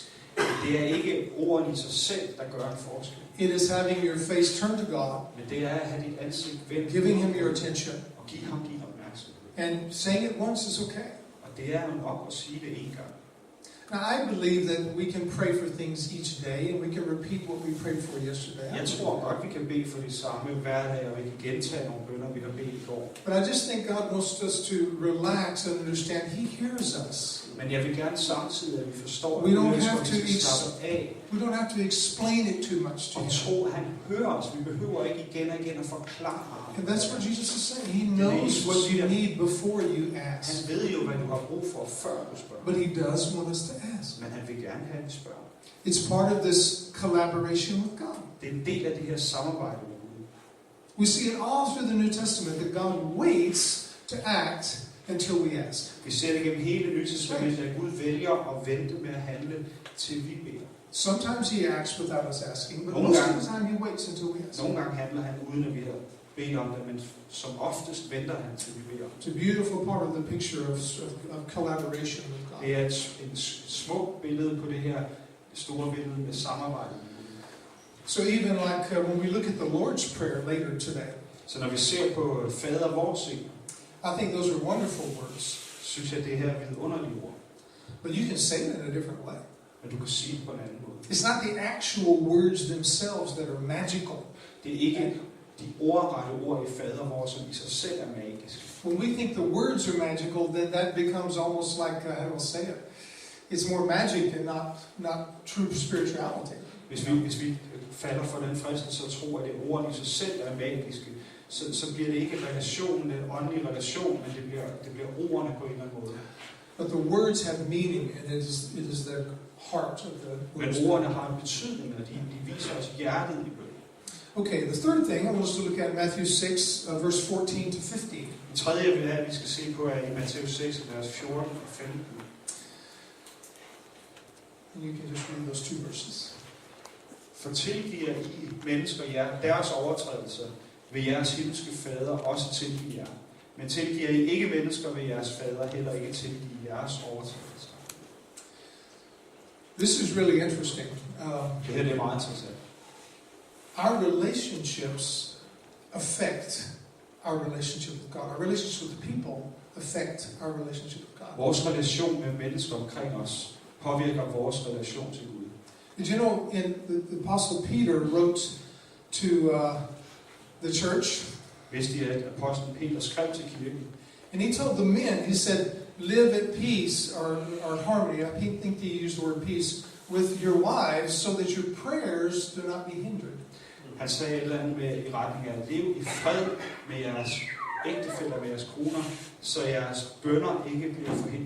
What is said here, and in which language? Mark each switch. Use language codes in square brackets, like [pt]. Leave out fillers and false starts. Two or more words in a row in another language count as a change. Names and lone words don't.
[da] Det er ikke ordene i sig selv, der gør en forskel. [en] It is having your face turned to God, [da] Men det er at have dit ansigt vendt [en] giving Him your attention, [da] og give ham din opmærksomhed. [en] and saying it once is okay. [da] Og det er jo nok at sige det en gang. [en] Now, I believe that we can pray for things each day, and we can repeat what we prayed for yesterday. [da] Jeg tror godt, vi kan bede for de samme hver dag, og vi kan gentage nogle bønner, vi har bedt i går. [en] But I just think God wants us to relax and understand He hears us. [da] Men jeg vil gerne samtidig, at vi forstår, [en] We don't [da] at vi [en] have [da] skal [en] to [da] slappe af [en] We don't have to explain it too much to [da] og [en] Him. [da] tro, at han hører os. Vi behøver ikke igen og igen at forklare ham. [en] And that's what Jesus is saying. He knows what you need before you ask. [da] Han ved jo, hvad du har brug for, før du spørger. [en] But He does want us to ask. [da] Men han vil gerne have, at vi spørger. [en] It's part of this collaboration with God. [da] Det er en del af det her samarbejde med Gud. [en] We see it all through the New Testament that God waits to act until we ask. [da] Vi ser det gennem hele Nye Testamentet, at Gud vælger at vente med at handle, til vi beder. [en] Sometimes He acts without us asking, but [da] Nogle [en] most of [da] gange- [en] the time He waits until we ask. [da] Nogle gange handler han uden at vi har bedt om det, men som oftest venter han til vi beder om det. [en] It's a beautiful part of the picture of collaboration with God. [da] Det er et smukt billede på det her store billede med samarbejde med Gud. [en] So even like when we look at the Lord's Prayer later today, [da] Så når vi ser på Fader vores sind, [en] I think those are wonderful words. [da] synes jeg, det her er vidunderlige ord. [en] But you can say it in a different way. [da] Men du kan sige det på en anden måde. [en] It's not the actual words themselves that are magical. [da] Det er ikke de ordrette ord i Fader vores, som i sig selv er magiske. [en] When we think the words are magical, then that becomes almost like, how do I say it? It's more magic and not true spirituality. [da] Hvis vi falder for den fristelse og tror, at det ordene i sig selv er magiske, så bliver det ikke relationen, en åndelig relation, men det bliver ordene på en eller anden måde. [en] But the words have meaning, and it is the heart of the words. [da] Men ordene har en betydning, og de viser os hjertet i bøn. [en] Okay, the third thing I want us to look at Matthew 6, verse 14 to 15. [da] Den tredje, jeg vil have, at vi skal se på, er i Matteus 6, vers 14 og 15. [en] And you can just read those two verses. [da] For tilgiver I mennesker jer deres overtrædelser, vil jeres himmelske fader også tilgive jer. Men tilgiver I ikke mennesker, vil jeres fader heller ikke tilgive jeres overtrædelser. [en] This is really interesting. [da] Det her det er meget interessant. [en] Our relationships affect our relationship with God. Our relationships with the people affect our relationship with God. [da] Vores relation med mennesker omkring os påvirker vores relation til Gud. [en] Did you know the Apostle Peter wrote to the church, [da] Hvis de at apostlen Peter skrev til kirken, [en] and he told the men, he said, live at peace or harmony. I think he used the word peace with your wives, so that your prayers do not be hindered. [da] han sagde et eller andet med i retning af at leve i fred med jeres ægtefæller, med jeres koner, så jeres bønner ikke bliver forhindret.